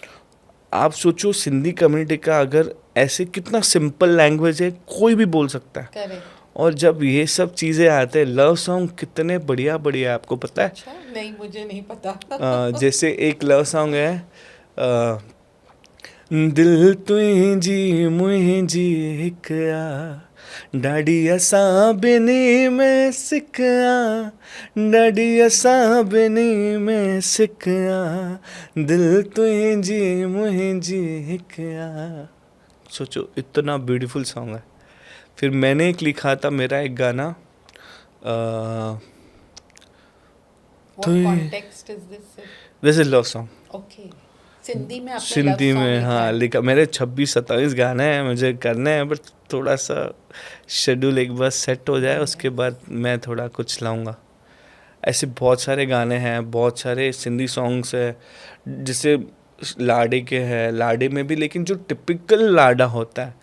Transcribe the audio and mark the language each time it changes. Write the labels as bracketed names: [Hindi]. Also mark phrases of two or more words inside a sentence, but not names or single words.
[Hindi] आप सोचो सिंधी कम्युनिटी का अगर ऐसे, कितना [English] simple language [Hindi] है, कोई भी बोल सकता है। करेक्ट। और जब ये सब चीज़ें आते हैं, [English] love song [Hindi] कितने बढ़िया बढ़िया, आपको पता है? अच्छा, नहीं, मुझे नहीं पता। जैसे एक [English] love song [Hindi] है, [Sindhi] अ, दिल तुझी मुझी हिक आ, डाडी असां बिनी में सिक आ, डाडी असां बिनी में सिक आ, दिल तुझी मुझी हिक आ। [Hindi] सोचो इतना [English] beautiful song [Hindi] है। फिर मैंने एक लिखा था, मेरा एक गाना, [English] What context is this? This is love song. [Hindi] ओके, सिंधी में आपने लव सिंधी सॉन्ग में लिखा हाँ है? लिखा, मेरे 26-27 गाने हैं मुझे करने हैं, बट थोड़ा सा शेड्यूल एक बार सेट हो जाए उसके बाद मैं थोड़ा कुछ लाऊंगा। ऐसे बहुत सारे गाने हैं, बहुत सारे [English] Sindhi songs [Hindi] है, जैसे लाडे के हैं, लाडे में भी, लेकिन जो टिपिकल लाडा होता है,